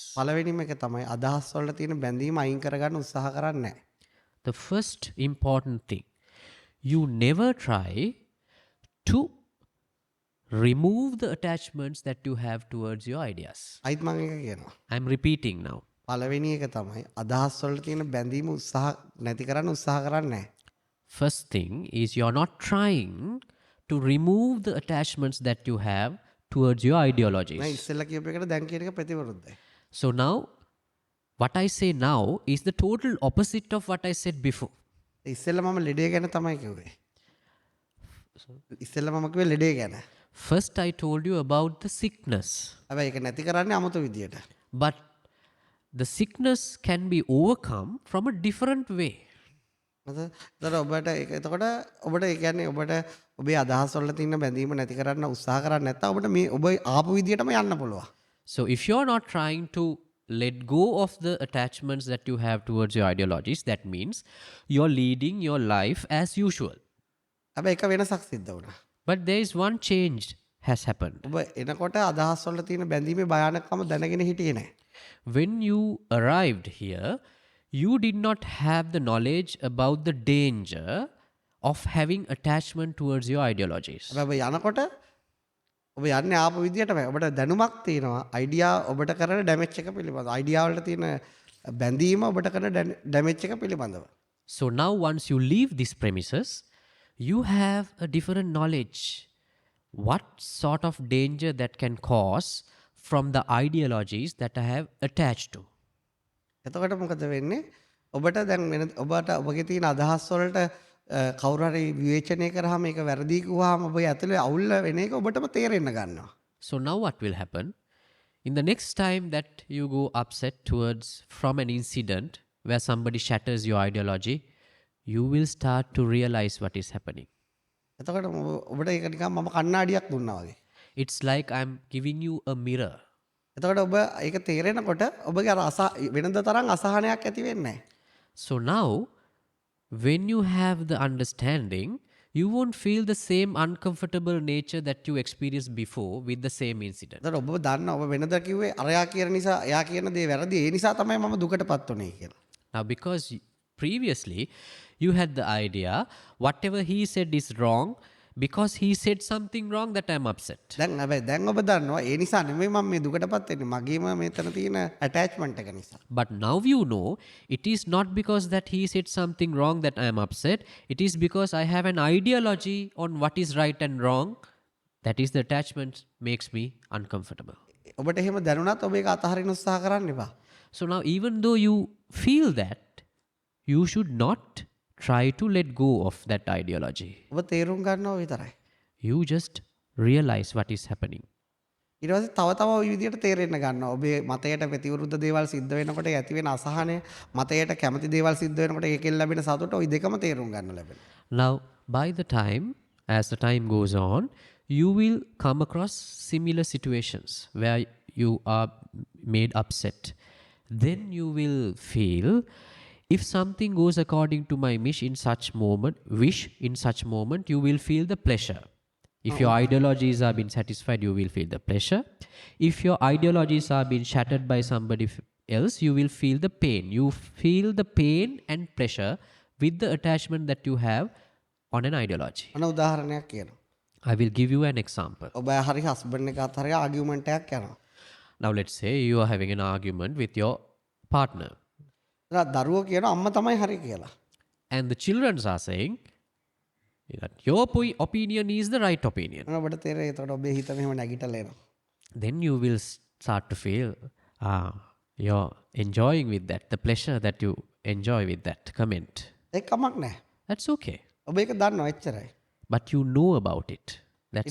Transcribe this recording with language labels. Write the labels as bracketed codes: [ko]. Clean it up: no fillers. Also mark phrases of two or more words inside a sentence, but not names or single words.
[si] පළවෙනිම එක තමයි අදහස් වලට තියෙන බැඳීම අයින් කරගන්න උත්සාහ කරන්නේ නැහැ. [en] The first important thing, you never try to remove the attachments that you have towards your ideas. [si] අයිත් මම ඒක කියනවා. [en] I'm repeating now. [si] පළවෙනි එක තමයි අදහස් වලට තියෙන බැඳීම උත්සාහ නැති කරන්න උත්සාහ කරන්නේ නැහැ. [en] First thing is you're not trying to remove the attachments that you have towards your [si] නෑ [en] ideologies. [si] ඉස්සෙල්ලා කියපු එකට දැන් කියන එක ප්‍රතිවිරුද්ධයි. [en] So now, what I say now is the total opposite of what I said before. [si] ඉස්සෙල්ලා මම ලෙඩේ ගැන තමයි කිව්වේ. ඉස්සෙල්ලා මම කිව්වේ ලෙඩේ ගැන. [en] First I told you about the sickness. [si] හැබැයි ඒක නැති කරන්නේ 아무තු විදියට. [en] But the sickness can be overcome from a different way. [si] එතකොට ඔබට එතකොට ඔබට ඒ කියන්නේ ඔබට ඔබේ අදහස් වල තියෙන බැඳීම නැති කරන්න උත්සාහ කරන්නේ නැත්නම් ඔබට මේ ඔබ ආපු විදියටම යන්න පුළුවන්. [en] So if you're not trying to let go of the attachments that you have towards your ideologies, that means you're leading your life as usual. [si] හැබැයි එක වෙනසක් සිද්ධ වුණා. [en] But there is one change has happened. [si] ඔබ එනකොට අදහස් වල තියෙන බැඳීමේ භයානකම දැනගෙන හිටියේ නැහැ. [en] When you arrived here, you did not have the knowledge about the danger of having attachment towards your ideologies. [si] හැබැයි යනකොට ඔබ යන්නේ ආපු විදියටම ඔබට දැනුමක් තියෙනවා අයිඩියා ඔබට කරන ඩැමේජ් එක පිළිබඳව. අයිඩියා වලට තියෙන බැඳීම ඔබට කරන ඩැමේජ් එක පිළිබඳව. [en] So now once you leave these premises, you have a different knowledge. What sort of danger that can cause from the ideologies that I have attached to. [si] එතකොට මොකද වෙන්නේ? ඔබට දැන් වෙන ඔබට ඔබගේ තියෙන අදහස් වලට කවුරු හරි විවේචනය කරාම ඒක වැරදි කිව්වහම ඔබ ඇතුලේ අවුල් වෙන එක ඔබටම තේරෙන්න ගන්නවා. [en] So now what will happen? In the next time that you go upset towards from an incident where somebody shatters your ideology, you will start to realize what is happening. [si] එතකොට ඔබට ඒක නිකන් මම කණ්ණාඩියක් දුන්නා වගේ. [en] It's like I'm giving you a mirror. [si] එතකොට ඔබ ඒක තේරෙනකොට ඔබගේ අර වෙනද තරම් අසහනයක් ඇති වෙන්නේ නැහැ. [en] So now, when you have the understanding, you won't feel the same uncomfortable nature that you experienced before with the same incident. [si] එතකොට ඔබ දන්නා ඔබ වෙනද කිව්වේ අරයා කියන නිසා එයා කියන දේ වැරදි ඒ නිසා තමයි මම දුකටපත් උනේ කියලා. [en] Now, because previously you had the idea, whatever he said is wrong, because he said something wrong that I'm upset. [si] දැන් හැබැයි දැන් ඔබ දන්නවා ඒ නිසා නෙමෙයි මම මේ දුකටපත් වෙන්නේ මගේම මෙතන තියෙන ඇටැච්මන්ට් එක නිසා. [en] But now you know it is not because that he said something wrong that I am upset. It is because I have an ideology on what is right and wrong. That is the attachment makes me uncomfortable. [si] ඔබට එහෙම දැනුණත් ඔබ ඒක අතහරින්න උත්සාහ කරන්න එපා. [en] So now even though you feel that, you should not try to let go of that ideology. [si] ඔබ තේරුම් ගන්නවා විතරයි. [en] You just realize what is happening. [si] ඊට පස්සේ තව තව ওই විදිහට තේරෙන්න ගන්නවා. ඔබේ මතයට ප්‍රතිවිරුද්ධ දේවල් සිද්ධ වෙනකොට ඇති වෙන අසහනය, මතයට කැමති දේවල් සිද්ධ වෙනකොට ඒකෙන් ලැබෙන සතුට ওই දෙකම තේරුම් ගන්න ලැබෙනවා. [en] Now, by the time, as the time goes on, you will come across similar situations where you are made upset. Then you will feel, if something goes according to my wish in such moment, you will feel the pleasure. If your ideologies are being satisfied, you will feel the pleasure. If your ideologies are being shattered by somebody else, you will feel the pain. You feel the pain and pleasure with the attachment that you have on an ideology. [si] අන උදාහරණයක් කියනවා. [en] I will give you an example. [si] ඔබ හරි හස්බන්ඩ් එකත් හරි ආගියුමන්ට් එකක් යනවා. [en] Now let's say you are having an argument with your partner. [si] දරුවෝ කියනවා අම්මා තමයි හරි කියලා. [en] And the children are saying that your opinion is the right opinion. [si] ඔබට තේරෙයි එතකොට ඔබේ හිත මෙහෙම නැගිටලා එනවා. [en] Then you will start to feel, you're enjoying with that, the pleasure that you enjoy with that comment. [si] ඒක කමක් නැහැ. [en] That's okay. [si] ඔබ ඒක දන්නවා එච්චරයි. [en] But you know about it. That's